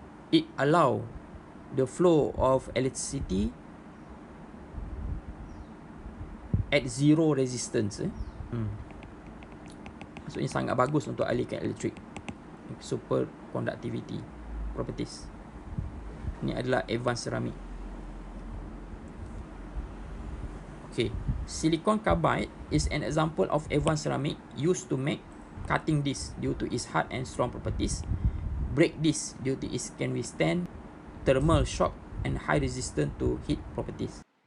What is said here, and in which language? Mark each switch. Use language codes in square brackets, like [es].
[en] It allow the flow of electricity at zero resistance. [ms] Maksudnya sangat bagus untuk alihkan elektrik. Superconductivity properties. Ini adalah advanced ceramic. [en] Okay, silicon carbide is an example of advanced ceramic used to make cutting discs due to its hard and strong properties, brake discs due to its can withstand thermal shock and high resistance to heat properties.